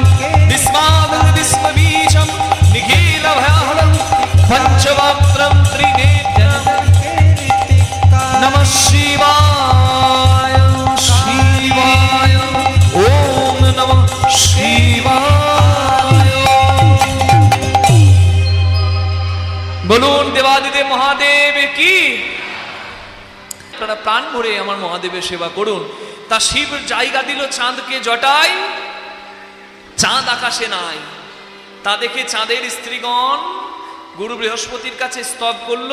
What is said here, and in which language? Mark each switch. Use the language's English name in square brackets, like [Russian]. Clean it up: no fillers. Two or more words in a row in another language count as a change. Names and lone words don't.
[Sanskrit] विस्मादं विस्मबीजं निखिलभयाहरं पञ्चवक्त्रं त्रिनेत्रं। नमः शिवाय शिवाय, ॐ नमः शिवाय। [Bangla] বলুন দেবাদিদেব মহাদেব কি। আপনারা প্রাণ ভরে আমার মহাদেবের সেবা করুন। তা শিব জায়গা দিল চাঁদকে জটায়, চাঁদ আকাশে নাই। তা দেখে চাঁদের স্ত্রীগণ গুরু বৃহস্পতির কাছে স্তব করলো।